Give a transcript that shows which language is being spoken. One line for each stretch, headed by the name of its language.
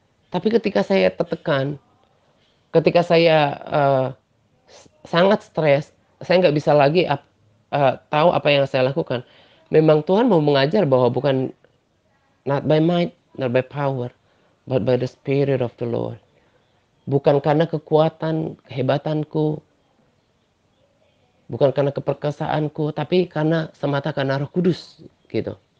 Indonesian: Tapi ketika saya tertekan, ketika saya, sangat stres, saya nggak bisa lagi tahu apa yang saya lakukan. Memang Tuhan mau mengajar bahwa bukan
English: not by might, not by power, but by the Spirit of the Lord.
Indonesian: Bukan karena kekuatan, kehebatanku, bukan karena keperkasaanku, tapi semata karena Roh Kudus, gitu.